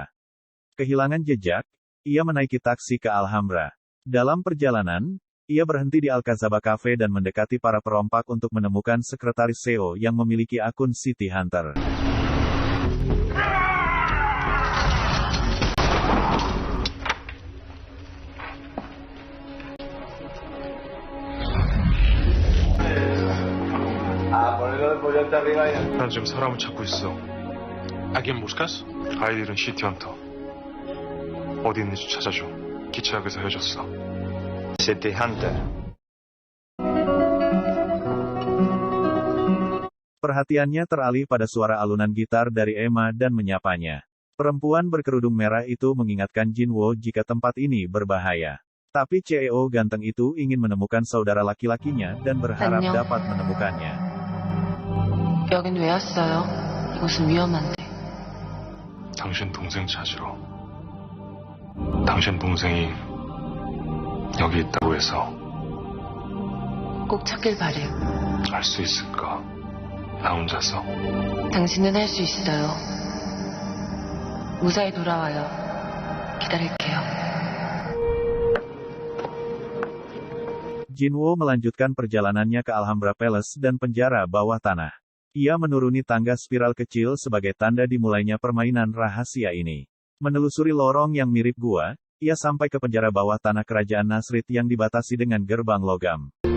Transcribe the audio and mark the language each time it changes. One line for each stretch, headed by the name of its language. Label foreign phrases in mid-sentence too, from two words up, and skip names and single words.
Indonesian: Kehilangan jejak, ia menaiki taksi ke Alhambra. Dalam perjalanan, ia berhenti di Alcazaba Cafe dan mendekati para perompak untuk menemukan sekretaris Seo yang memiliki akun City Hunter.
Korean: 난 지금 사람을 찾고 있어.
Spanish: ¿A quién buscas?
Korean: 아이들은 시티헌터. 어디 있는지 찾아줘. 기차역에서 헤어졌어. 시티헌터.
Indonesian: Perhatiannya teralih pada suara alunan gitar dari Emma dan menyapanya. Perempuan berkerudung merah itu mengingatkan Jinwoo jika tempat ini berbahaya. Tapi CEO ganteng itu ingin menemukan saudara laki-lakinya dan berharap
Korean: 안녕.
Indonesian: dapat menemukannya.
Korean: 여긴 왜 왔어요? 이곳은 위험한데. 당신 동생 찾으러. 당신 동생이 여기 있다고 해서 꼭 찾길 바래요. 알 수 있을까? 나 혼자서. 당신은 할 수 있어요. 무사히 돌아와요. 기다릴게요.
Indonesian: Jinwoo melanjutkan perjalanannya ke Alhambra Palace dan penjara bawah tanah. Ia menuruni tangga spiral kecil sebagai tanda dimulainya permainan rahasia ini. Menelusuri lorong yang mirip gua, ia sampai ke penjara bawah tanah kerajaan Nasrid yang dibatasi dengan gerbang logam.